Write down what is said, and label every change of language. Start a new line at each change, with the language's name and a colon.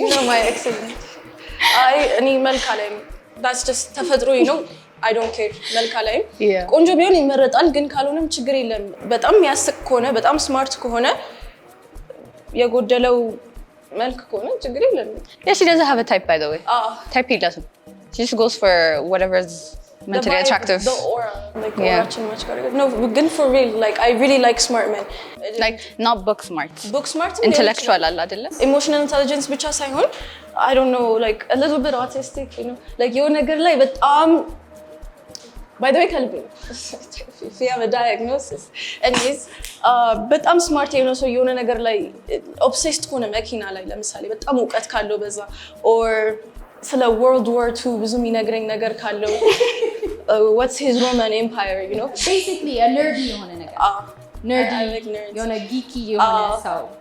Amharic: my excellent እኔ መልካ ላይ
English: that's just
Amharic: ተፈጥሮዬ ነው
English: I don't care
Amharic: መልካ ላይ ቆንጆ ቢሆን ይመረጣል ግን ካልሆነም ችግር የለም በጣም ያስቅ ከሆነ በጣም ስማርት ከሆነ የጎደለው መልክ ከሆነ ችግር የለም
English: Yeah, she doesn't have a type by the way. Type he doesn't. She just goes for whatever's mentally attractive. The aura like aura much better. No, ግን for real like I really like smart men. Like not book smart. Book smart
Amharic: intellectual አለ አይደለ?
English: Emotional intelligence
Amharic: ብቻ ሳይሆን
English: I don't know like a little bit autistic you know like
Amharic: የሆነ ነገር ላይ በጣም
English: by the way kalbi if you have a diagnosis anyways
Amharic: በጣም ስማርት የሆነ ሰው የሆነ ነገር ላይ
English: obsessed
Amharic: ሆነ መኪና ላይ ለምሳሌ በጣም እውቀት ካለው በዛ
English: or ስለ world war 2
Amharic: ብዙ የሚነግረኝ ነገር ካለው
English: what's his Roman empire you know basically a nerdy
Amharic: የሆነ ነገር nerdy የሆነ geeky የሆነ ሰው